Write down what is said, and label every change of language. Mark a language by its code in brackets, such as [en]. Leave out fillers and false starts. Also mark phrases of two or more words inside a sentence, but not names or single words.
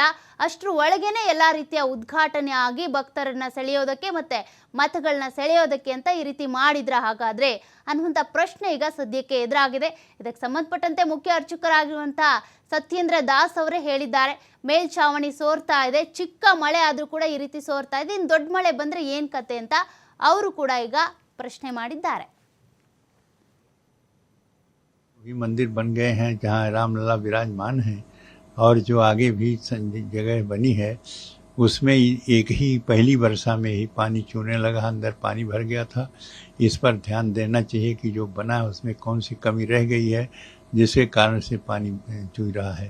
[kn] ಅಷ್ಟರ ಒಳಗೇನೆ ಎಲ್ಲ ರೀತಿಯ ಉದ್ಘಾಟನೆ ಆಗಿ ಭಕ್ತರನ್ನ ಸೆಳೆಯೋದಕ್ಕೆ ಮತ್ತೆ ಮತಗಳನ್ನ ಸೆಳೆಯೋದಕ್ಕೆ ಅಂತ ಈ ರೀತಿ ಮಾಡಿದ್ರ ಹಾಗಾದ್ರೆ ಅನ್ನುವಂಥ ಪ್ರಶ್ನೆ ಈಗ ಸದ್ಯಕ್ಕೆ ಎದುರಾಗಿದೆ. ಇದಕ್ಕೆ ಸಂಬಂಧಪಟ್ಟಂತೆ ಮುಖ್ಯ ಅರ್ಚಕರಾಗಿರುವಂತಹ ಸತ್ಯೇಂದ್ರ ದಾಸ್ ಅವರೇ ಹೇಳಿದ್ದಾರೆ, ಮೇಲ್ಚಾವಣಿ ಸೋರ್ತಾ ಇದೆ, ಚಿಕ್ಕ ಮಳೆ ಆದ್ರೂ ಕೂಡ ಈ ರೀತಿ ಸೋರ್ತಾ ಇದೆ, ಇನ್ನು ದೊಡ್ಡ ಮಳೆ ಬಂದ್ರೆ ಏನ್ ಕತೆ ಅಂತ ಅವರು ಕೂಡ ಈಗ ಪ್ರಶ್ನೆ ಮಾಡಿದ್ದಾರೆ. [hi] भी मंदिर बन गए हैं जहाँ रामलला विराजमान हैं और जो आगे भी जगह बनी है उसमें एक ही पहली वर्षा में ही पानी चूने लगा, अंदर पानी भर गया था। इस पर ध्यान देना चाहिए कि जो बना है उसमें कौन सी कमी रह गई है जिसके कारण से पानी चू रहा है।